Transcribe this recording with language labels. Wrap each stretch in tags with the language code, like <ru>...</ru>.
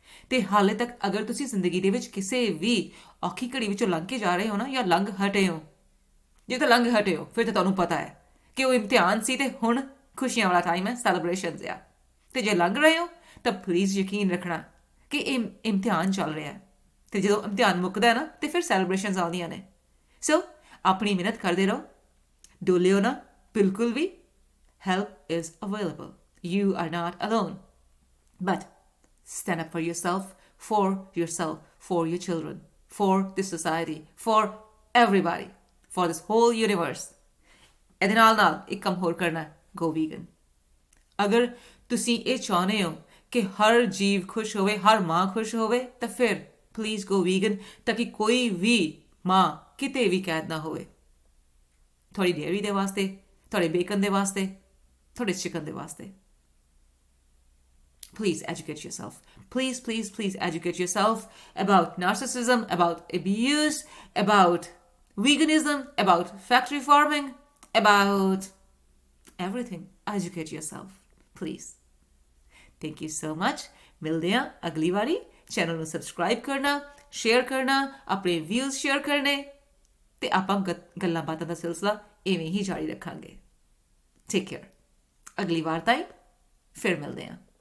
<pa>ਤੇ ਹਾਲੇ ਤੱਕ ਅਗਰ ਤੁਸੀਂ ਜ਼ਿੰਦਗੀ ਦੇ ਵਿੱਚ ਕਿਸੇ ਵੀ ਔਖੀ ਘੜੀ ਵਿੱਚੋਂ ਲੰਘ ਕੇ ਜਾ ਰਹੇ ਹੋ ਨਾ, ਜਾਂ ਲੰਘ ਹਟੇ ਹੋ, ਜੇ ਤਾਂ ਲੰਘ ਹਟੇ ਹੋ ਫਿਰ ਤਾਂ ਤੁਹਾਨੂੰ ਪਤਾ ਹੈ ਕਿ ਉਹ ਇਮਤਿਹਾਨ ਸੀ ਤੇ ਹੁਣ ਖੁਸ਼ੀਆਂ ਵਾਲਾ ਟਾਈਮ ਹੈ, ਸੈਲੀਬ੍ਰੇਸ਼ਨਸ ਆ। ਤੇ ਜੇ ਲੰਘ ਰਹੇ ਹੋ ਤਾਂ ਪਲੀਜ਼ ਯਕੀਨ ਰੱਖਣਾ ਕਿ ਇਹ ਇਮਤਿਹਾਨ ਚੱਲ ਰਿਹਾ ਹੈ, ਤੇ ਜਦੋਂ ਇਮਤਿਹਾਨ ਮੁੱਕਦਾ ਹੈ ਨਾ ਤੇ ਫਿਰ ਸੈਲੀਬ੍ਰੇਸ਼ਨਸ ਆਉਂਦੀਆਂ ਨੇ। ਸੋ ਆਪਣੀ ਮਿਹਨਤ ਕਰਦੇ ਰਹੋ, ਡੋਲਿਓ ਨਾ ਬਿਲਕੁਲ ਵੀ।</pa> <en>Help is available. You are not alone. But stand up for yourself, for your children, for this society, for everybody, for this whole universe.</en> <pa>ਇਹਦੇ ਨਾਲ ਇੱਕ ਕੰਮ ਹੋਰ ਕਰਨਾ ਹੈ,</pa> <en>go vegan.</en> <pa>ਅਗਰ ਤੁਸੀਂ ਇਹ ਚਾਹੁੰਦੇ ਹੋ ਕਿ ਹਰ ਜੀਵ ਖੁਸ਼ ਹੋਵੇ, ਹਰ ਮਾਂ ਖੁਸ਼ ਹੋਵੇ, ਤਾਂ ਫਿਰ ਪਲੀਜ਼</pa> <en>go vegan,</en> <pa>ਤਾਂ ਕਿ ਕੋਈ ਵੀ ਮਾਂ ਕਿਤੇ ਵੀ ਕੈਦ ਨਾ ਹੋਵੇ। ਤੁਹਾਡੀ ਡੇਅਰੀ ਦੇ ਵਾਸਤੇ, ਤੁਹਾਡੇ ਬੇਕਨ ਦੇ ਵਾਸਤੇ, ਤੁਹਾਡੇ ਚਿਕਨ ਦੇ ਵਾਸਤੇ।</pa> <en>Please educate yourself. Please, please, please educate yourself about narcissism, about abuse, about veganism, about factory farming, about everything. Educate yourself, please. Thank you so much.</en> <pa>ਮਿਲਦੇ ਹਾਂ ਅਗਲੀ ਵਾਰੀ। ਚੈਨਲ ਨੂੰ ਸਬਸਕ੍ਰਾਈਬ ਕਰਨਾ, ਸ਼ੇਅਰ ਕਰਨਾ, ਆਪਣੇ ਵਿਊਜ਼ ਸ਼ੇਅਰ ਕਰਨੇ, ਤੇ ਆਪਾਂ ਗੱਲਾਂ ਬਾਤਾਂ ਦਾ ਸਿਲਸਿਲਾ ਇਵੇਂ ਹੀ ਜਾਰੀ ਰੱਖਾਂਗੇ। Take care. ਅਗਲੀ ਵਾਰ ਤਾਈਂ ਫਿਰ ਮਿਲਦੇ ਹਾਂ।</pa>